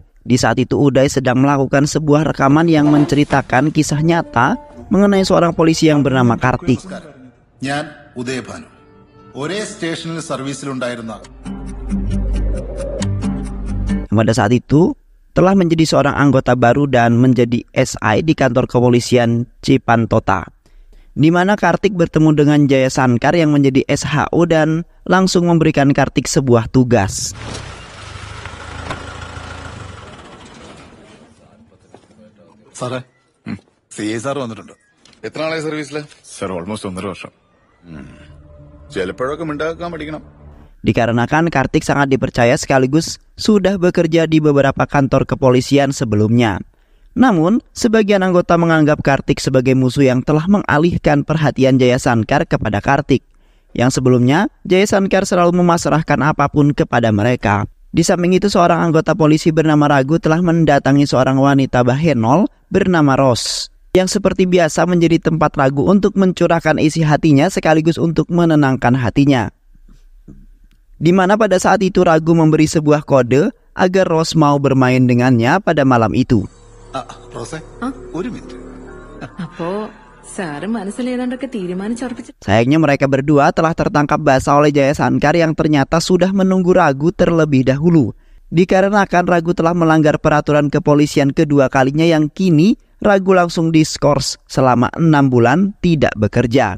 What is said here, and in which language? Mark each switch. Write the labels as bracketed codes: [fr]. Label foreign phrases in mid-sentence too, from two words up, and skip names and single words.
[id] Di saat itu Uday sedang melakukan sebuah rekaman yang menceritakan kisah nyata mengenai seorang polisi yang bernama Kartik. [ml] ഞാൻ ഉദയഭാനു. ഒരേ സ്റ്റേഷനിൽ സർവീസിലുണ്ടായിരുന്ന. [id] Pada saat itu telah menjadi seorang anggota baru dan menjadi SI di kantor kepolisian Cipantota, di mana Kartik bertemu dengan Jaya Sankar yang menjadi SHO dan langsung memberikan Kartik sebuah tugas. [ml] സാറേ, CA സാർ വന്നിട്ടുണ്ട്. എത്ര നാളായി സർവീസില്? [en] sir almost [ml] 1.5 വർഷം. ചിലപ്പോഴൊക്കെ മിണ്ടാക്കാൻ പഠിക്കണം. [id] Dikarenakan Kartik sangat dipercaya sekaligus sudah bekerja di beberapa kantor kepolisian sebelumnya. Namun, sebagian anggota menganggap Kartik sebagai musuh yang telah mengalihkan perhatian Jaya Sankar kepada Kartik. Yang sebelumnya, Jaya Sankar selalu memasrahkan apapun kepada mereka. Di samping itu, seorang anggota polisi bernama Ragu telah mendatangi seorang wanita Bahenol bernama Ros, yang seperti biasa menjadi tempat Ragu untuk mencurahkan isi hatinya sekaligus untuk menenangkan hatinya. Di mana pada saat itu Ragu memberi sebuah kode agar Ros mau bermain dengannya pada malam itu. [ml] റോസേ, ഒരു മിനിറ്റ്. [id] Sayangnya mereka berdua telah tertangkap basah oleh Jaya Sankar yang ternyata sudah menunggu Ragu terlebih dahulu. Dikarenakan Ragu telah melanggar peraturan kepolisian kedua kalinya yang kini Ragu langsung diskors selama 6 bulan tidak bekerja.